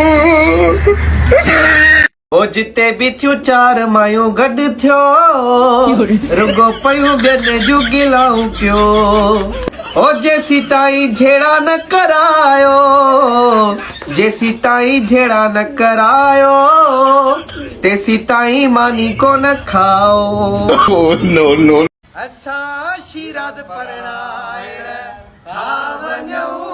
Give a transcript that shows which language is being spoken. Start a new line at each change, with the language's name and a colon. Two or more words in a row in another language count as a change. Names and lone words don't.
Sindhi: ओ जिते बि थियूं चार मायूं गॾु थियो रुगो पयूं ॿियनि जूं गिलाऊं पियो ओ जेसी ताईं झेड़ा न करायो जेसी ताईं झेड़ा न करायो तेसी ताईं मानी कोन खाओ
English: Oh, no, no.
Sindhi: असां शीराद परणाइण था वञो